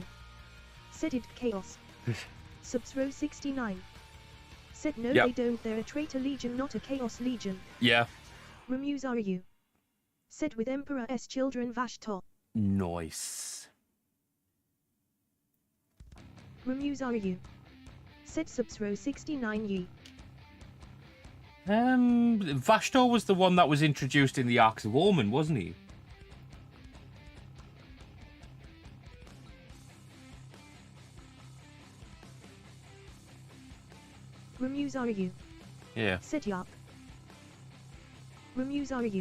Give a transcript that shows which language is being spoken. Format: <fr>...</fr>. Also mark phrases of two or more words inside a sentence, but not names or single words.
<en>Said it chaos. Subsro69. Said no they don't, they're a traitor legion not a chaos legion. Yeah. Remusaru. Said with Emperor's Children Vashtor. Nice. Remusaru. Said Subsro69 ye. Vashtor was the one that was introduced in the Arcs of Omen, wasn't he? Remusaru. Yeah. Said yup. Remusaru.</en>